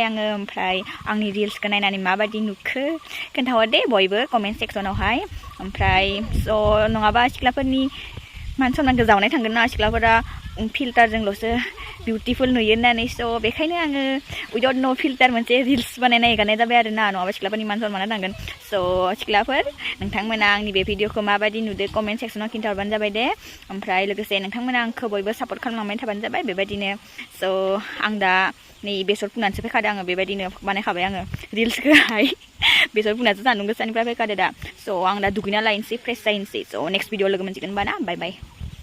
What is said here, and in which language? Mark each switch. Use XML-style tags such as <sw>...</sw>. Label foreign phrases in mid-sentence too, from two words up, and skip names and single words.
<brx>आङो ओमफ्राय आंनि रिल्सखौ नायनानै माबायदि नुखो खोन्थाहर दे बयबो कमेन्ट सेक्सनावहाय ओमफ्राय स' नङाबा सिख्लाफोरनि मान सनमानखौ जावनाय थांगोन ना सिख्लाफोरा फिल्टारजोंल'सो बिउटिफुल नुयो होननानै स' बेखायनो आङो</brx> <en>without no filter</en> <brx>मोनसे रिल्स बानायना हेगारनाय जाबाय आरो ना नङाबा सिख्लाफोरनि मान सनमाना थांगोन स' सिख्लाफोर नोंथांमोना आंनि बे भिडिअखौ माबायदि नुदो कमेन्ट सेक्सनाव खिन्थाहरबानो जाबाय दे ओमफ्राय लोगोसे नोंथांमोना आंखौ बयबो सापर्ट खालामलांबाय थाबानो जाबाय बेबायदिनो स' आं दा नै बेसर फुनानैसो फैखादों आङो बेबायदिनो बानायखाबाय आङो रिल्सखौहाय बेसर फुनानैसो सान्दुं गोसानिफ्राय फैखादो दा स' आं दा दुगैना लायनोसै फ्रेस जाहैनोसै स'</brx> <en>next video</en> <brx>लोगो मोनसिगोन होनबा ना बाय बाय</brx>